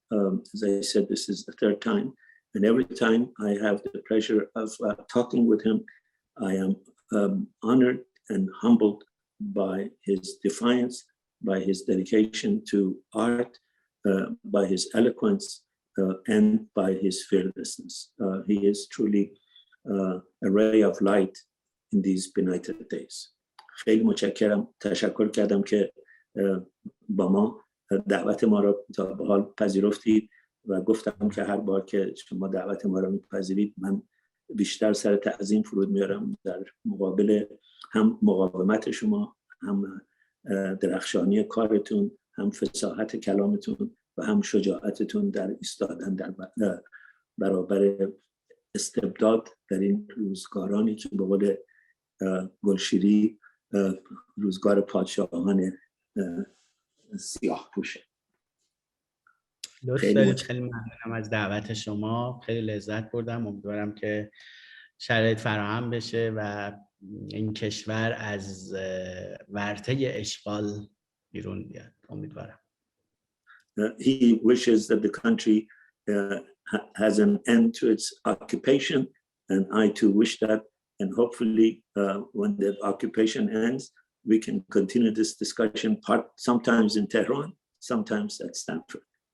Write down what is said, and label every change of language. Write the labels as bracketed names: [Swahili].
[English] As I said, this is the third time. And every time I have the pleasure of talking with him, I am honored and humbled by his defiance, by his dedication to art, by his eloquence, and by his fearlessness. He is truly a ray of light in these benighted days. [Persian] خیلی متشکرم، تشکر کردم که با ما دعوت ما را تا به حال پذیرفتید و گفتم که هر بار که شما دعوت ما را میپذیرید من بیشتر سر تعظیم فرود میارم در مقابل هم مقاومت شما، هم درخشانی کارتون، هم فصاحت کلامتون و هم شجاعتتون در ایستادن در برابر استبداد در این روزگارانی که به قول گلشیری روزگار پادشاهان سیاه پوشه. خیلی ممنونم از دعوت شما، خیلی لذت بردم. امیدوارم که شرایط فراهم بشه و این کشور از ورطه اشغال بیرون بیاد. امیدوارم. [English] He wishes that the country has an end to its occupation, and I too wish that, and hopefully when the occupation ends we can continue this discussion sometimes in Tehran, sometimes at Stanford.